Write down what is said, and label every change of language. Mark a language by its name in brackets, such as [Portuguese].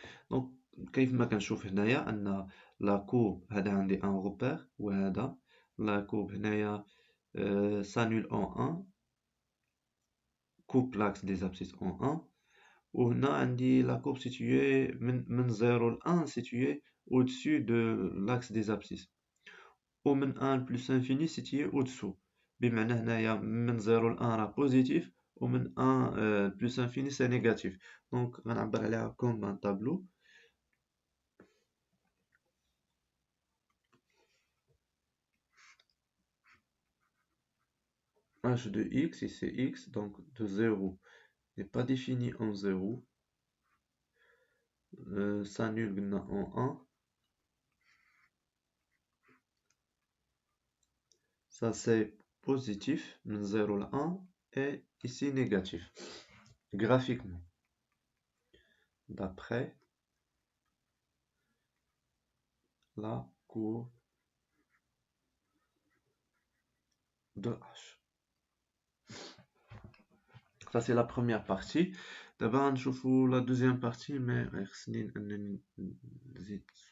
[French] Donc, [Arabic] كيف ما كنشوف هنايا أن [French] la courbe [Arabic] هذا عندي [French] un repère [Arabic] وهذا [French] la courbe [Arabic] هنايا [French] s'annule en 1, coupe l'axe des abscisses en 1. [Arabic] وهنا عندي [French] la courbe située [Arabic] من 0 ل 1 [French] située au-dessus de l'axe des abscisses. ومن 1 plus infini située au-dessous. [Arabic] بمعنى هنايا من 0 ل 1 راه positif ومن 1 [French] plus infini c'est négatif. Donc [Arabic] غنعبر عليها [French] comme un tableau. h de x, ici x, donc de 0 n'est pas défini en 0, s'annule en 1, ça c'est positif, 0 à 1, et ici négatif, graphiquement, d'après la courbe de h. Ça c'est la première partie. [Arabic] دابا نشوفوا [French] la deuxième partie mais [Arabic] خصني انني نزيد.